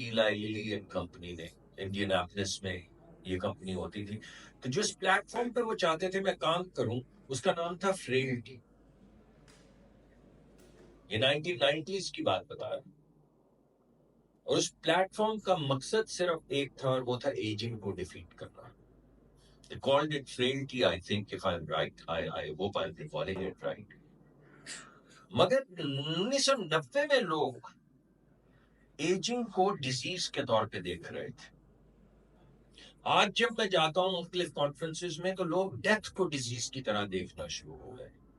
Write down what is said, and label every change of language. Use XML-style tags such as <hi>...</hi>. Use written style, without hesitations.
<ur>ایلائی lily and company نے، Indian apples میں یہ کمپنی ہوتی تھی. تو جس پلیٹ فارم پہ وہ چاہتے تھے میں کام کروں اس کا نام تھا فریلٹی. یہ 1990s کی بات بتا رہا ہوں. اور اس پلیٹ فارم کا مقصد صرف ایک تھا اور وہ تھا ایجنگ کو ڈیفیٹ کرنا.</ur> <en>They called it frailty, I think, if I'm right. I hope I'm recalling it right.</en> <ur>مگر 1990 میں لوگ ایجنگ کو ڈیزیز کے طور پہ دیکھ رہے تھے. آج جب میں جاتا ہوں مختلف کانفرنسز میں تو لوگ ڈیتھ کو ڈیزیز کی طرح دیکھنا شروع ہو گئے.</ur>